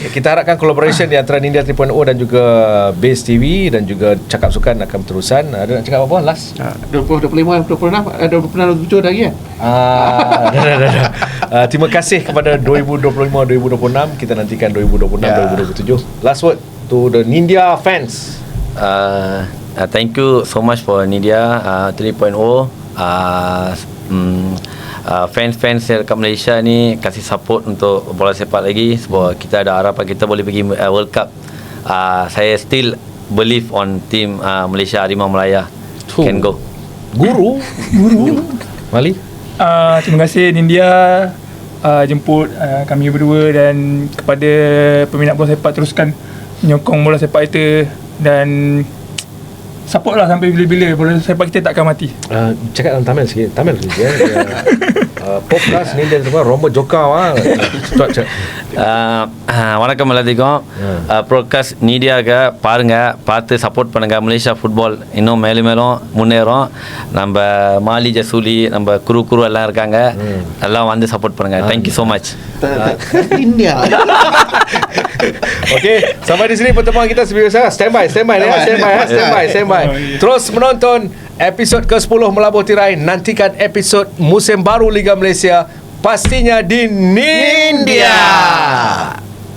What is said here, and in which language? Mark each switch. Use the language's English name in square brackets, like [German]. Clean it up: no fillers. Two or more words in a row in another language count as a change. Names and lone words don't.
[Malay] Kita harapkan collaboration di antara Nindya 3.0 dan juga Base TV dan juga Cakap Sukan akan berterusan. Ada nak cakap apa last? 20, 25, 26, 27 lagi kan? Dah. Terima kasih kepada 2025-2026. Kita nantikan 2026-2027. [English] Last word to the Nindya fans. Thank you so much for Nindya 3.0. [Malay] Fans dekat Malaysia ni kasih support untuk bola sepak lagi, sebab kita ada harapan kita boleh pergi World Cup. [English] Saya still believe on team Malaysia Harimau Melaya can go. [Malay] Guru Mali. Terima kasih Nindya jemput kami berdua, dan kepada peminat bola sepak teruskan menyokong bola sepak kita, dan support lah sampai bila-bila. Bola sepak kita takkan mati. Cakap dalam Tamil sikit. Tamil sikit ya. Podcast ni dia semua [Tamil] ரொம்ப ஜொக்காவா வணக்கம் எல்லாத்துக்கும். ப்ரோட்காஸ்ட் மீடியாவுக்கு பார்த்து சப்போர்ட் பண்ணுங்கள். மலேசியா ஃபுட்பால் இன்னும் மேலும் முன்னேறும். நம்ம மாலி ஜசூலி நம்ம குரு எல்லாம் இருக்காங்க. எல்லாம் வந்து சப்போர்ட் பண்ணுங்கள். [English] thank you so much. [Tamil] India. [Malay] Okey, sampai di sini pertemuan kita sebiasa. Standby. Terus menonton episod ke-10 Melabur Tirai. Nantikan episod musim baru Liga Malaysia, pastinya di Nindia.